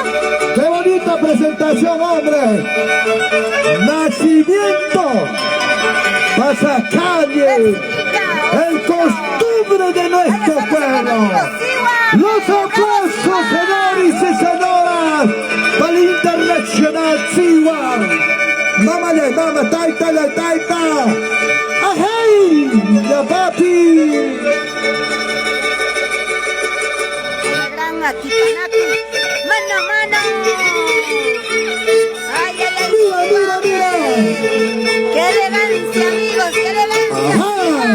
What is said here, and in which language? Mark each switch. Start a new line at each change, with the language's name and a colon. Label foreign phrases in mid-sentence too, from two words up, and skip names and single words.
Spanish: ¡Qué bonita presentación, hombre! Nacimiento, pasacalle, el costumbre de nuestro pueblo. Los aplausos, señores y señoras, para el Internacional Chihuahua. Mámale, mama, taita, la taita. ¡Ajay! ¡Ya papi! La gran Atipanacu. ¡Mano a mano! ¡Ay, ay, ay! ¡Mira, mira, mira! ¡Qué elegancia, amigos! ¡Qué elegancia! Ajá.